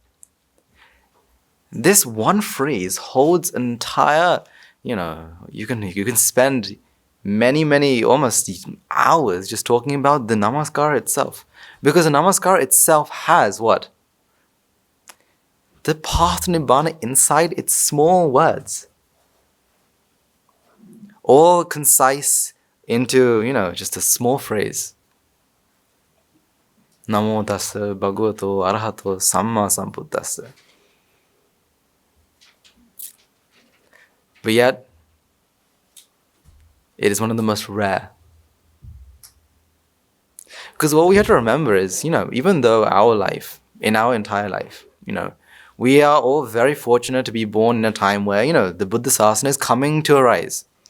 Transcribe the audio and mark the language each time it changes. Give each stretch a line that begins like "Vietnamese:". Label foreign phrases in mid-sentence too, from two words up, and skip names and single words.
English: This one phrase holds an entire, you can spend many, almost hours just talking about the Namaskar itself. Because the Namaskar itself has what? The path to Nibbana inside its small words. All concise into, just a small phrase.
Pali: Namo tassa bhagavato arahato samma sambuddhassa.
English: But yet, it is one of the most rare. Because what we have to remember is, even though our life, in our entire life, we are all very fortunate to be born in a time where, the Buddha Sasana is coming to arise.